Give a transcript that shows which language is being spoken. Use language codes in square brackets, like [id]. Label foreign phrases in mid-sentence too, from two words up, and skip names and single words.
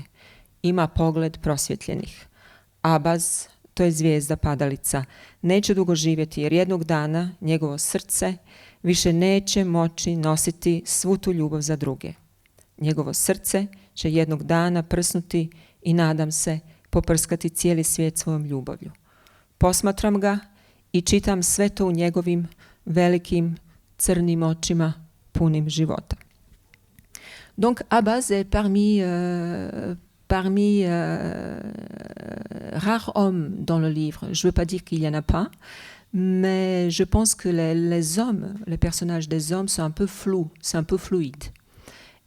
[bs] Ima pogled prosvjetljenih. Abbas, to je zvijezda padalica, neće dugo živjeti jer jednog dana njegovo srce više neće moći nositi svu tu ljubav za druge. Njegovo srce će jednog dana prsnuti i nadam se poprskati cijeli svijet svojom ljubavlju. Posmatram ga i čitam sve to u njegovim velikim crnim očima punim života. [fr] Donc Abbas est parmi rares hommes dans le livre. Je ne veux pas dire qu'il n'y en a pas, mais je pense que les hommes, les personnages des hommes sont un peu flous, c'est un peu fluide.